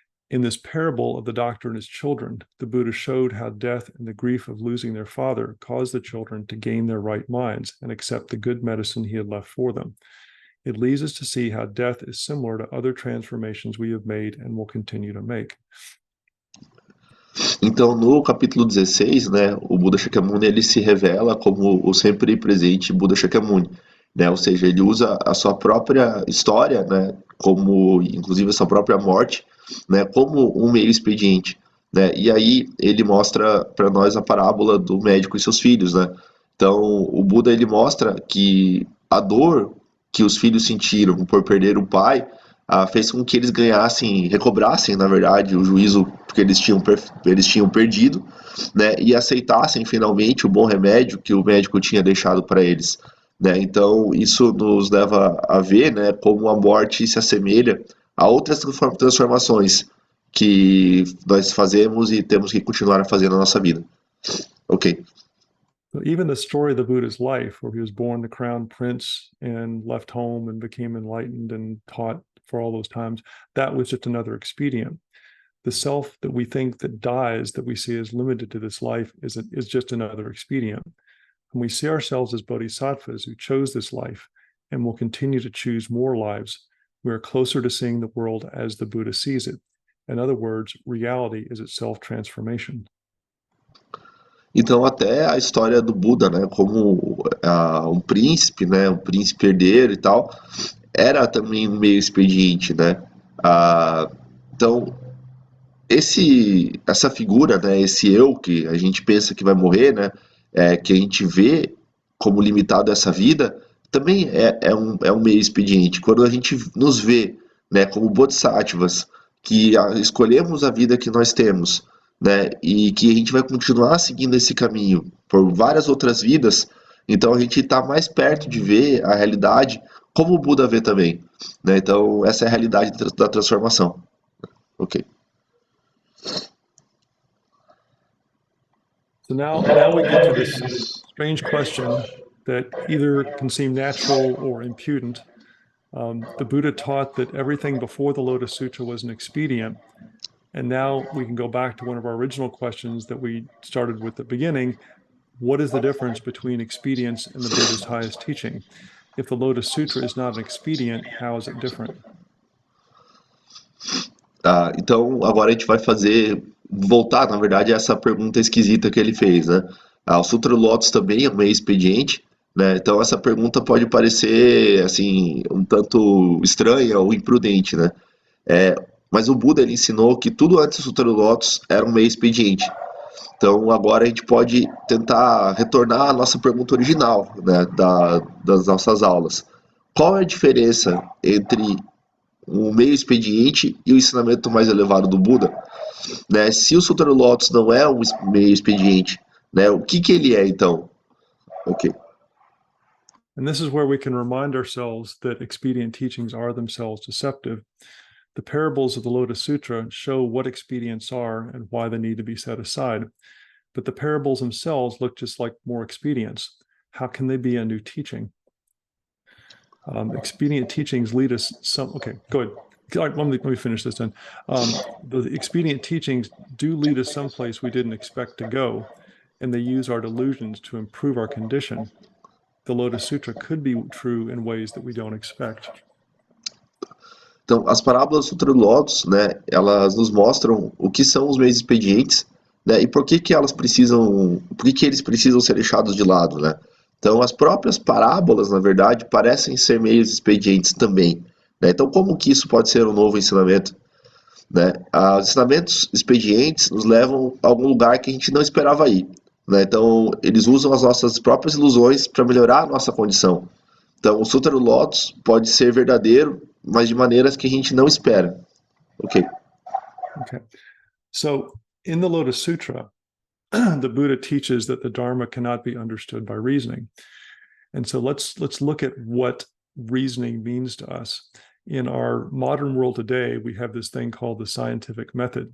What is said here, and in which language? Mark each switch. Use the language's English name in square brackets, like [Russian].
[English] In this parable of the doctor and his children, the Buddha showed how death and the grief of losing their father caused the children to gain their right minds and accept the good medicine he had left for them. It leads us to see how death is similar to other transformations we have made and will continue to make. [Portuguese] Então, no capítulo 16, né, o Buda Shakyamuni ele se revela como o sempre presente Buda Shakyamuni, né? Ou seja, ele usa a sua própria história, né, como inclusive a sua própria morte, né, como um meio expediente, né? E aí ele mostra para nós a parábola do médico e seus filhos, né? Então, o Buda ele mostra que a dor que os filhos sentiram por perder o pai fez com que eles recobrassem, na verdade, o juízo que eles tinham perdido, né, e aceitassem finalmente o bom remédio que o médico tinha deixado para eles, né? Então, isso nos leva a ver, né, como a morte se assemelha a outras transformações que nós fazemos e temos que continuar a fazer na nossa vida. Ok. [English] So even the story of the Buddha's life, where he was born the crown prince and left home and became enlightened and taught for all those times, that was just another expedient. The self that we think that dies, that we see as limited to this life, is just another expedient. And we see ourselves as bodhisattvas who chose this life and will continue to choose more lives. We are closer to seeing the world as the Buddha sees it. In other words, reality is itself transformation. [Portuguese] Então, até a história do Buda, né, como um príncipe, né, um príncipe herdeiro e tal, era também meio expediente, né? Então, essa figura, né, esse eu que a gente pensa que vai morrer, né, que a gente vê como limitado a essa vida, também é um meio expediente. Quando a gente nos vê, né, como bodhisattvas, que escolhemos a vida que nós temos, né, e que a gente vai continuar seguindo esse caminho por várias outras vidas, então a gente está mais perto de ver a realidade como o Buda vê também, né? Então essa é a realidade da transformação. Ok. [English] So now we get to this strange question that either can seem natural or impudent. The Buddha taught that everything before the Lotus Sutra was an expedient, And now we can go back to one of our original questions that we started with at the beginning. What is the difference between expedience and the Buddha's highest teaching? If the Lotus Sutra is not an expedient, how is it different? [Portuguese] Então, agora a gente vai voltar, na verdade, a essa pergunta esquisita que ele fez, né? O Sutra Lotus também é um meio expediente, né? Então, essa pergunta pode parecer, assim, um tanto estranha ou imprudente, né? Mas o Buda, ele ensinou que tudo antes do Sutra Lotus era um meio expediente. Então, agora a gente pode tentar retornar à nossa pergunta original, né, das nossas aulas. Qual é a diferença entre o meio expediente e o ensinamento mais elevado do Buda? Né? Se o Sutra Lotus não é um meio expediente, né, o que ele é então? Ok. [English] And this is where we can remind ourselves that expedient teachings are themselves deceptive. The parables of the Lotus Sutra show what expedients are and why they need to be set aside. But the parables themselves look just like more expedients. How can they be a new teaching? Expedient teachings lead us okay, go ahead. Let me finish this then. The expedient teachings do lead us someplace we didn't expect to go, and they use our delusions to improve our condition. The Lotus Sutra could be true in ways that we don't expect. [Portuguese] Então, as parábolas do Sutra do Lotus, né, elas nos mostram o que são os meios expedientes, né, e por que elas precisam, por que eles precisam ser deixados de lado, né? Então, as próprias parábolas, na verdade, parecem ser meios expedientes também, né? Então, como que isso pode ser um novo ensinamento, né? Os ensinamentos expedientes nos levam a algum lugar que a gente não esperava ir, né? Então, eles usam as nossas próprias ilusões para melhorar a nossa condição. Então, o Sutra do Lotus pode ser verdadeiro, mas de maneiras que a gente não espera. Ok. Okay. [English] So, in the Lotus Sutra, the Buddha teaches that the Dharma cannot be understood by reasoning. And so let's look at what reasoning means to us. In our modern world today, we have this thing called the scientific method.